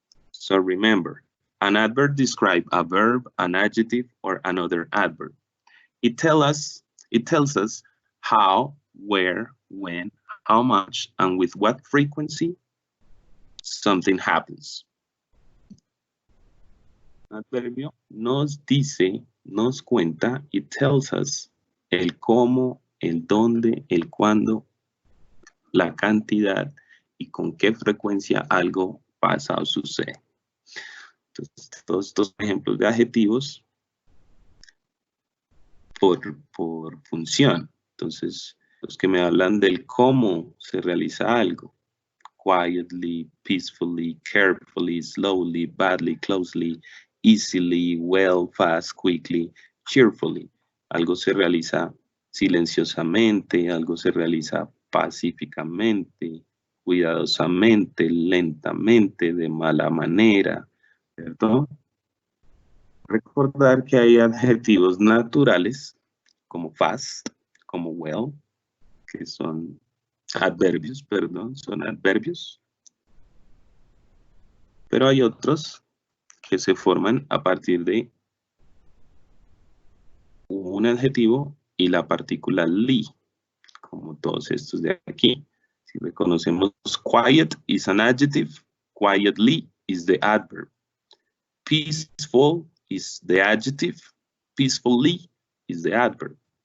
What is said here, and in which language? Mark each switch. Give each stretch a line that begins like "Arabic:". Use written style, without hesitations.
English: So remember, an adverb describes a verb, an adjective, or another adverb. It tells us how, where, when, how much, and with what frequency something happens.
Spanish: Adverbio nos dice, nos cuenta,
English: it tells us
Spanish: el cómo, el dónde, el cuándo la cantidad y con qué frecuencia algo pasa o sucede. Entonces, todos estos ejemplos de adjetivos por función. Entonces, los que me hablan del cómo se realiza algo.
English: Quietly, peacefully, carefully, slowly, badly, closely, easily, well, fast, quickly, cheerfully.
Spanish: Algo se realiza silenciosamente, algo se realiza pacíficamente, cuidadosamente, lentamente, de mala manera, ¿cierto? Recordar que hay adjetivos naturales, como fast, como well, que son adverbios, perdón, son adverbios. Pero hay otros que se forman a partir de un adjetivo y la partícula ly, como todos estos de aquí. Si reconocemos
English: quiet is an adjective, quietly is the adverb. Peaceful is the adjective, peacefully is the adverb.